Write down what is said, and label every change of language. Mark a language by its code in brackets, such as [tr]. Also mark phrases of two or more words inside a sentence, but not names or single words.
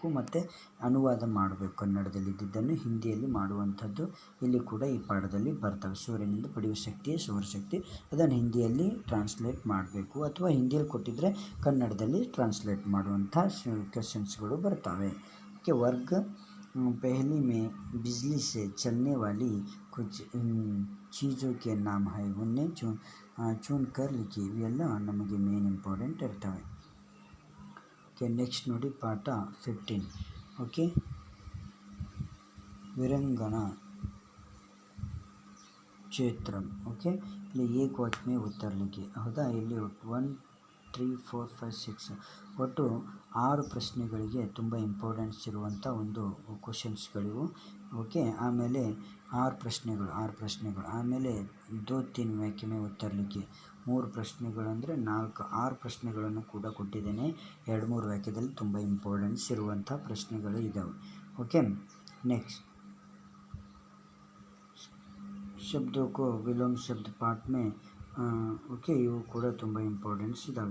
[kn] ಮತ್ತು ಅನುವಾದ ಮಾಡಬೇಕು, ಕನ್ನಡದಲ್ಲಿ ಇದ್ದಿದ್ದನ್ನು ಹಿಂದಿಯಲ್ಲಿ ಮಾಡುವಂಥದ್ದು ಇಲ್ಲಿ ಕೂಡ ಈ ಪಾಠದಲ್ಲಿ ಬರ್ತವೆ. ಸೂರ್ಯನಿಂದ ಪಡೆಯುವ ಶಕ್ತಿಯೇ ಸೌರಶಕ್ತಿ, ಅದನ್ನು ಹಿಂದಿಯಲ್ಲಿ ಟ್ರಾನ್ಸ್ಲೇಟ್ ಮಾಡಬೇಕು, ಅಥವಾ ಹಿಂದಿಯಲ್ಲಿ ಕೊಟ್ಟಿದ್ದರೆ ಕನ್ನಡದಲ್ಲಿ ಟ್ರಾನ್ಸ್ಲೇಟ್ ಮಾಡುವಂಥ ಕ್ವೆಶನ್ಸ್ಗಳು ಬರ್ತವೆ. [hi] ಓಕೆ, ವರ್ಗ पहली में बिजली से चलने वाली कुछ चीज़ों के नाम है, उन्हें चुन कर लिखी. [kn] ಇವೆಲ್ಲ ನಮಗೆ [en] main important [kn] ಇರ್ತವೆ. [en] OK, next [kn] ನೋಡಿ ಪಾಠ 15. ಓಕೆ, ವಿರಂಗನ ಕ್ಷೇತ್ರಂ. ಓಕೆ, ಇಲ್ಲಿ [hi] एक वाक्य में उत्तर लिखी. [kn] ಹೌದಾ, ಇಲ್ಲಿ 1 3 4 5 6 ಒಟ್ಟು 6 ಪ್ರಶ್ನೆಗಳಿಗೆ ತುಂಬ ಇಂಪಾರ್ಟೆನ್ಸ್ ಇರುವಂಥ ಒಂದು ಕ್ವಶನ್ಸ್ಗಳಿವು. ಓಕೆ, ಆಮೇಲೆ 6 ಪ್ರಶ್ನೆಗಳು ಆಮೇಲೆ 2-3 [hi] वाक्य में उत्तर लिखी. [kn] 3 ಪ್ರಶ್ನೆಗಳು ಅಂದರೆ 6 ಪ್ರಶ್ನೆಗಳನ್ನು ಕೂಡ ಕೊಟ್ಟಿದ್ದೇನೆ. 2-3 ವಾಕ್ಯದಲ್ಲಿ ತುಂಬ ಇಂಪಾರ್ಟೆನ್ಸ್ ಇರುವಂಥ ಪ್ರಶ್ನೆಗಳು ಇದ್ದಾವೆ. [en] OK, next [hi] शब्दों को विलोम शब्द पाठ में [kn] ಓಕೆ, ಇವು ಕೂಡ ತುಂಬ ಇಂಪಾರ್ಟೆನ್ಸ್ ಇದ್ದಾವೆ.